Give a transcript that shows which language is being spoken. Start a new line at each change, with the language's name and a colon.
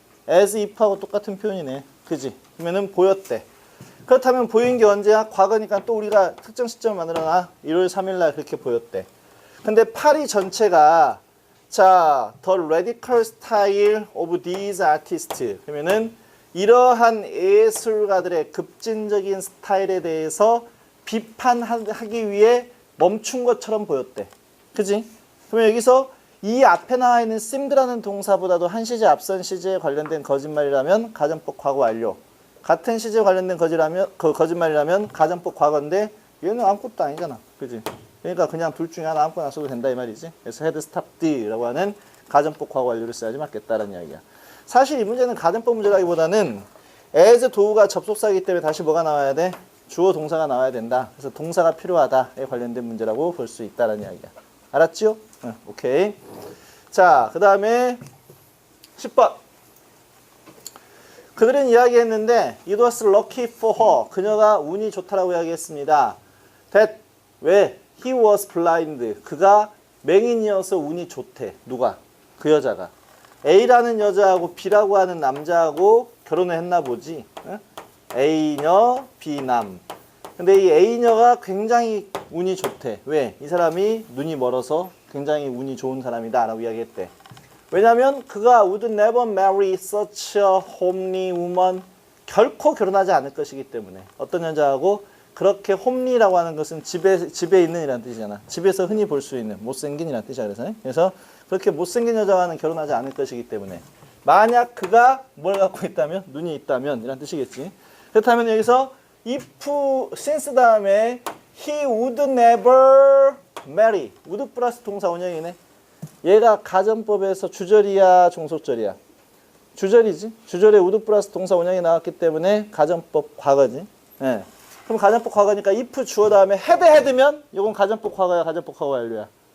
Korean: as if하고 똑같은 표현이네. 그지? 그러면은 보였대. 그렇다면 보인 게 언제야? 과거니까 또 우리가 특정 시점을 만들어놔. 1월 3일 날 그렇게 보였대. 근데 파리 전체가 자,
English: the radical style of these artists.
Korean: 그러면은 이러한 예술가들의 급진적인 스타일에 대해서 비판하기 위해 멈춘 것처럼 보였대. 그지? 그러면 여기서 이 앞에 나와 있는 seemed라는 동사보다도 한 시제 앞선 시제에 관련된 거짓말이라면 가정법 과거 완료. 같은 시제에 관련된 거짓말이라면 가정법 과거인데 얘는 아무것도 아니잖아. 그지? 그러니까 그냥 둘 중에 하나 아무거나 써도 된다 이 말이지. 그래서 had stopped라고 하는 가정법 과거 완료를 써야지 맞겠다라는 이야기야. 사실 이 문제는 가정법 문제라기보다는 as 도우가 접속사이기 때문에 다시 뭐가 나와야 돼? 주어 동사가 나와야 된다. 그래서 동사가 필요하다에 관련된 문제라고 볼 수 있다는 이야기야. 알았죠? 응, 오케이. 자, 그 다음에 10번. 그들은 이야기했는데
English: it was lucky for her.
Korean: 그녀가 운이 좋다라고 이야기했습니다.
English: that
Korean: 왜?
English: he was blind.
Korean: 그가 맹인이어서 운이 좋대. 누가? 그 여자가. A라는 여자하고 B라고 하는 남자하고 결혼을 했나 보지. 응? A녀, B남. 근데 이 A녀가 굉장히 운이 좋대. 왜? 이 사람이 눈이 멀어서 굉장히 운이 좋은 사람이다 라고 이야기했대. 왜냐면 그가
English: would never marry such a homely woman.
Korean: 결코 결혼하지 않을 것이기 때문에. 어떤 여자하고 그렇게 홈리라고 하는 것은 집에 있는 이라는 뜻이잖아. 집에서 흔히 볼 수 있는 못생긴 이라는 뜻이야. 그래서 그렇게 못생긴 여자와는 결혼하지 않을 것이기 때문에 만약 그가 뭘 갖고 있다면 눈이 있다면 이란 뜻이겠지. 그렇다면 여기서 if, since 다음에
English: he would never marry.
Korean: would 플러스 동사 원형이네. 얘가 가정법에서 주절이야 종속절이야? 주절이지. 주절에 would 플러스 동사 원형이 나왔기 때문에 가정법 과거지. 네. 그럼 가정법 과거니까 if 주어 다음에 had면 이건 가정법 과거야 가정법 과거 완료야?